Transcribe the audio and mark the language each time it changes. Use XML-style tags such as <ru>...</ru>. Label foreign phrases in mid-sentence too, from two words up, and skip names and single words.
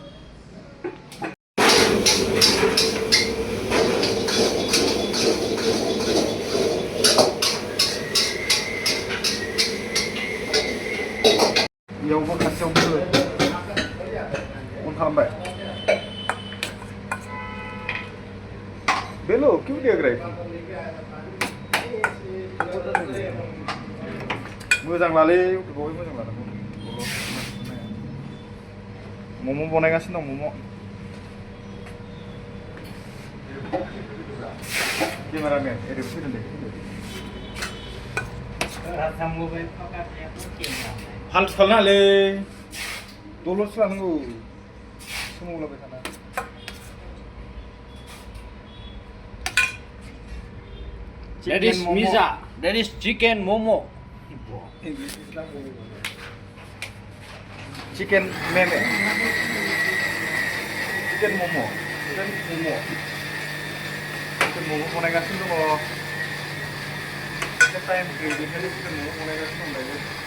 <brx>बेयावबो खाथियावबो अन खालामबाय बेल'</brx> <hi>क्यों देख रहे</hi> <brx>मोजां लालै इउटुबावहाय मोजां लानांगौ मम' बनायगासिनो दं मम' केमेरामेन ओरै फैदों दे फाल्टु खालामनाङालै दलरसो लानांगौ सोमावलाबाय थाना</brx> <en>That is pizza. That is chicken momo.</en> <brx>चिकेन मेमे चिकेन मम' बनायगासिनो दङ एसे टाइम गैयै बेखायनो चिकेन मम' बनायगासिनो दं दायो</brx>